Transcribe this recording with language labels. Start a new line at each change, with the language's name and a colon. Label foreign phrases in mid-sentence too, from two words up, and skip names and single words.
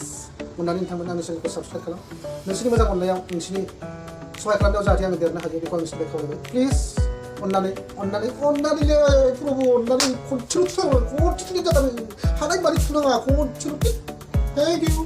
Bodo: अन्नानै नोंथांमोना चैनल को सब्सक्राइब खालाम। नोंसोरनि मोजां मोननायाव, नोंसोरनि सहाय खालामनायाव जाहाथे आं देरनो हायो, बेखौ आं नोंसोरनिफ्राय खावलायबाय। प्लिज अन्नानै प्रभु, अन्नानै खनसेल' हानाय मानि थुनाङा, खनसेल'।
English: thank you.